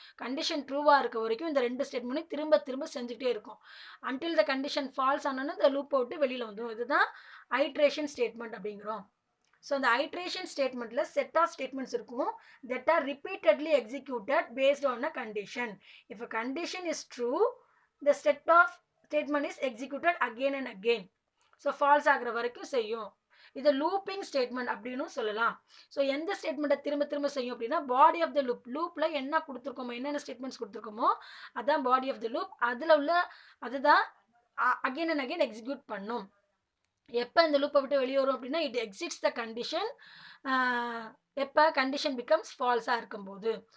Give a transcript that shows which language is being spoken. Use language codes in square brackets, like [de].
[ta] Condition ட்ரூவாக இருக்க வரைக்கும் இந்த ரெண்டு ஸ்டேட்மெண்ட்டும் திரும்ப திரும்ப செஞ்சுக்கிட்டே இருக்கும். [en] until the condition false [ta] ஆனோன்னு இந்த லூப் விட்டு வெளியில் வந்துடும். இதுதான் ஐட்ரேஷன் ஸ்டேட்மெண்ட் அப்படிங்கிறோம். ஸோ இந்த ஐட்ரேஷன் ஸ்டேட்மெண்ட்டில் செட் ஆஃப் ஸ்டேட்மெண்ட்ஸ் இருக்கும் [en] that are repeatedly executed based on a condition. If a condition is true, the set of statement is executed again and again. [ta] So falls ஆகிற வரைக்கும் செய்யும். இது looping statement அப்படின்னு சொல்லலாம். So எந்த ஸ்டேட்மெண்ட்டை திரும்ப திரும்ப செய்யும் அப்படின்னா பாடி ஆஃப் த லூப். லூப்பில் என்ன கொடுத்துருக்கோமோ, என்னென்ன ஸ்டேட்மெண்ட்ஸ் கொடுத்துருக்கோமோ அதுதான் பாடி ஆஃப் த லூப். அதில் உள்ள அதுதான் [en] again and again [ta] எக்ஸிக்யூட் பண்ணும். எப்போ இந்த லூப்பை விட்டு வெளியே வரும் அப்படின்னா [en] it exits the condition, [ta] எப்போ [en] condition becomes ஃபால்ஸாக [ta] இருக்கும்போது.